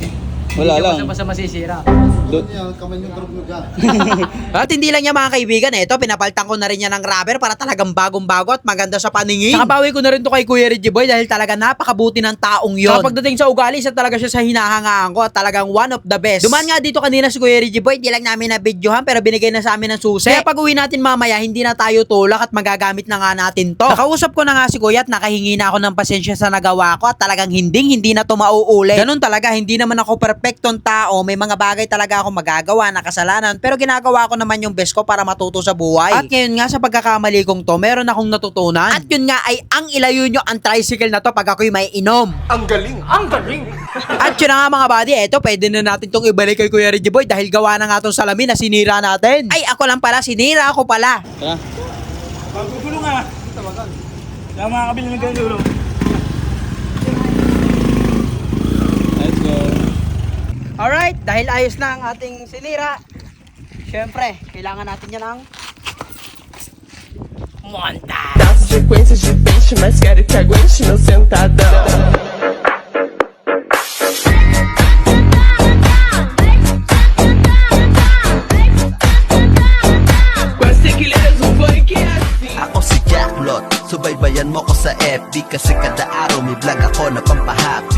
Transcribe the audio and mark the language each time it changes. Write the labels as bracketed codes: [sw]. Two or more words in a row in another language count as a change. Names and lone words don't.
[tl] wala lang. Basta masisira. At hindi lang niya mga kaibigan, ito pinapaltan ko na rin niya ng rubber para talagang bagong-bago at maganda sa paningin. Saka bawi ko na rin to kay Kuya Reggie Boy dahil talaga napakabuti ng taong yon. Saka pagdating sa ugali, isa talaga siya sa hinahangaan ko at talagang [en] one of the best. [tl] Duman nga dito kanina si Kuya Reggie Boy, di lang namin na videohan pero binigay na sa amin ng susi. Kaya pag uwi natin mamaya, hindi na tayo tulak at magagamit na nga natin to. Nakausap ko na nga si Kuya at nakahingi na ako ng pasensya sa nagawa ko at talagang hindi na to mauulit. Ganun talaga, hindi naman ako perfectong tao. May mga bagay talaga ako magagawa na kasalanan pero ginagawa ko naman yung best ko para matuto sa buhay. At ngayon nga sa pagkakamali kong to, meron akong natutunan. At yun nga ay ang ilayo nyo ang tricycle na to pag ako'y may inom. Ang galing! Ang galing! At yun na nga mga buddy, eto pwede na natin tong ibalik kay Kuya Reggie Boy dahil gawa na nga tong salamin na sinira natin. Ay ako lang pala, sinira ako pala. Pagpupulong nga. Kaya makakabili ng ganyan. [en] Let's go! [tl] Alright, dahil ayos na ang ating sinira, syempre, kailangan natin yan ng montage. [pt] Das frequências de peixe, mas quero que aguente meu sentadão. [tl] Ako si Jacklot, subaybayan mo ko sa FB kasi kada araw may vlog ako na pampahappy.